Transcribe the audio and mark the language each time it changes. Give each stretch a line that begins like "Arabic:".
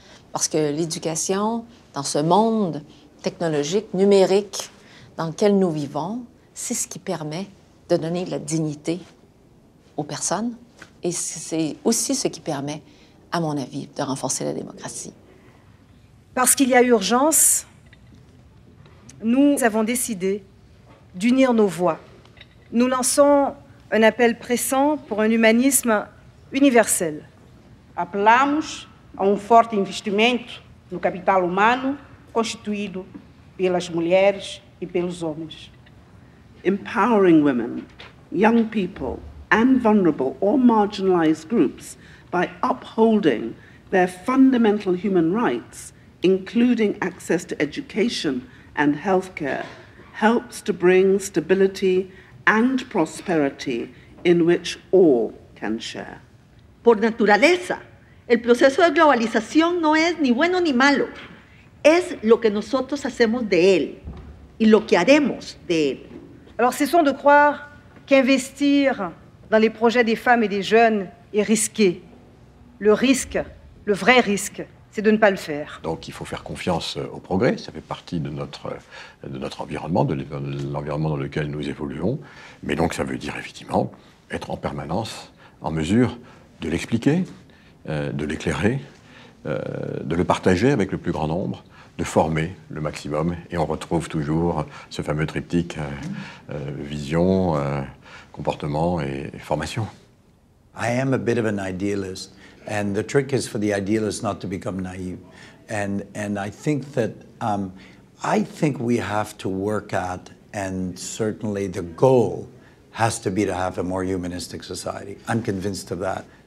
French: Parce que l'éducation, dans ce monde technologique, numérique, dans lequel nous vivons, c'est ce qui permet de donner de la dignité aux personnes et c'est aussi ce qui permet, à mon avis, de renforcer la démocratie. Parce qu'il y a urgence, nous avons décidé d'unir nos voix. Nous lançons un appel pressant pour un humanisme universel.
Portuguese: Apelamos a forte investimento no capital humano constituído pelas mulheres e pelos homens.
English: Empowering women, young people, and vulnerable or marginalized groups by upholding their fundamental human rights, including access to education and healthcare, helps to bring stability and prosperity in which all can share.
Spanish: Por naturaleza, el proceso de globalización no es ni bueno ni malo, es lo que nosotros hacemos de él y lo que haremos de él.
French: Alors cessons de croire qu'investir dans les projets des femmes et des jeunes est risqué. Le risque, le vrai risque, c'est de ne pas le faire. Donc il faut faire confiance au progrès, ça fait partie de notre environnement, de l'environnement dans lequel nous évoluons. Mais donc ça veut dire effectivement être en permanence en mesure de l'expliquer, de l'éclairer, de le partager avec le plus grand nombre, de former le maximum. Et on retrouve toujours ce fameux triptyque vision, comportement et formation.
English: I am a bit of an idealist, and the trick is for the idealist not to become naive. And I think that I think we have to work at, and certainly the goal has to be to have a more humanistic society. I'm convinced of that.